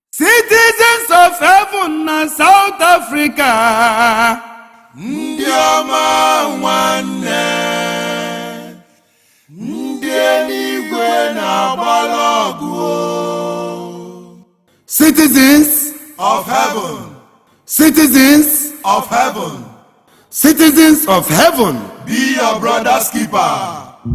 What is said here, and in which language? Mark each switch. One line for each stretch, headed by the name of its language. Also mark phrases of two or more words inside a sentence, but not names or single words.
English: Citizens of heaven na South Africa.
Igbo: Ndị ọma nwanne, ndị eluigwe na-agbara ọgụ o.
English: Citizens of heaven. Citizens of heaven. Citizens of heaven, Be your brother's keeper.